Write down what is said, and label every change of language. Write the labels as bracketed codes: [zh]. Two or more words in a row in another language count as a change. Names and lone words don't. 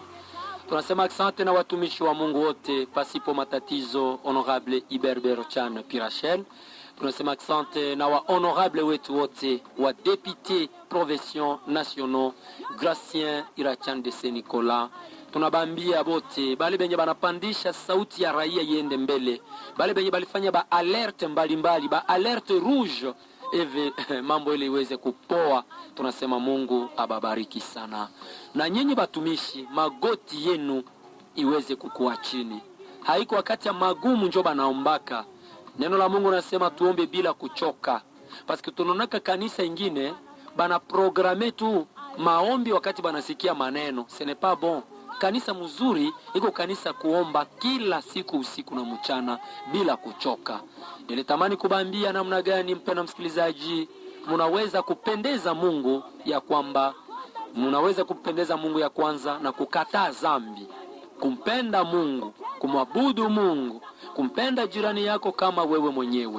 [sw] Tunasema asante na watumishi wa Mungu wote pasipo matatizo, honorable Iberbero Chan Pirachel. Tunasema asante na wa honorable wetu wote, wa [fr] député provinciaux nationaux, [sw] Gracien Irachan de Saint-Nicolas. Tunabambia bote bale benye banapandisha sauti ya raia yende mbele, bale benye balifanya ba alerte mbalimbali, ba [fr] alerte rouge [sw] eve mambo ile iweze kupoa. Tunasema Mungu ababariki sana, na nyinyi batumishi magoti yenu iweze kukua chini. Haiko wakati ya magumu njo banaombaka. Neno la Mungu nasema tuombe bila kuchoka, paske tunonaka kanisa ingine bana programe tu maombi wakati banasikia maneno. [fr] Ce n'est pas bon. [sw] Kanisa mzuri iko kanisa kuomba kila siku, usiku na mchana bila kuchoka. Nilitamani kubambia namna gani, mpendwa msikilizaji, mnaweza kupendeza Mungu, ya kwamba mnaweza kupendeza Mungu ya kwanza na kukataa dhambi, kumpenda Mungu, kumwabudu Mungu, kumpenda jirani yako kama wewe mwenyewe.